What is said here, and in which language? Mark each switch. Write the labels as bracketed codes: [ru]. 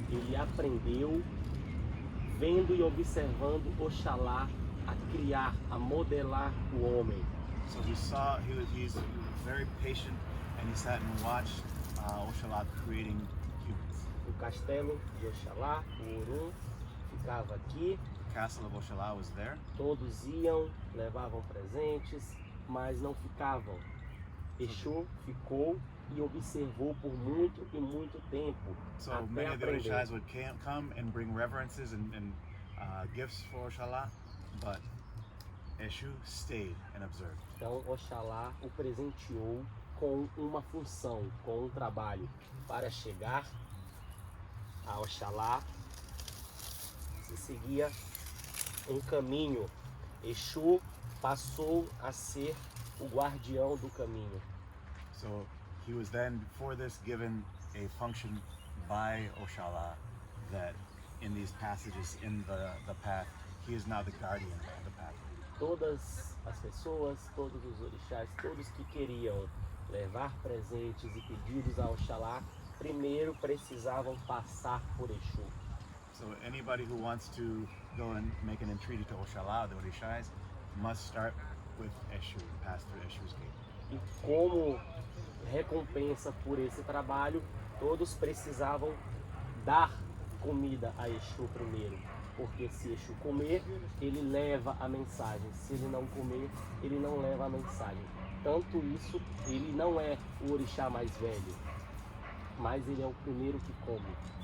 [pt] Ele aprendeu, vendo e observando Oxalá a criar, a modelar o homem. [en] So he's very patient, and he sat and watched Oxalá creating humans. [pt] O castelo de Oxalá, o Orum, ficava aqui. [en] The castle of Oxalá was there. [pt] Todos iam, levavam presentes, mas não ficavam. Exu ficou e observou por muito e muito tempo. [en] So [pt] até [en] many of the [pt] aprender. [en] Orixas would come and bring reverences and gifts for Oxalá, but Eshu stayed and observed. [pt] Então Oxalá o presenteou com uma função, com um trabalho. Para chegar a Oxalá, se seguia um caminho. Exu passou a ser o guardião do caminho. [en] So he was then, before this, given a function by Oxalá that in these passages in the path, he is now the guardian of the path. [pt] Todas as pessoas, todos os orixás, todos que queriam levar presentes e pedidos a Oxalá, primeiro precisavam passar por Exu. [en] So anybody who wants to go and make an entreaty to Oxalá, the Orixás, must start with Eshu, pass through Eshu's gate. [pt] E como recompensa por esse trabalho, todos precisavam dar comida a Exu primeiro. Porque se Exu comer, ele leva a mensagem. Se ele não comer, ele não leva a mensagem. Tanto isso, ele não é o orixá mais velho, mas ele é o primeiro que come.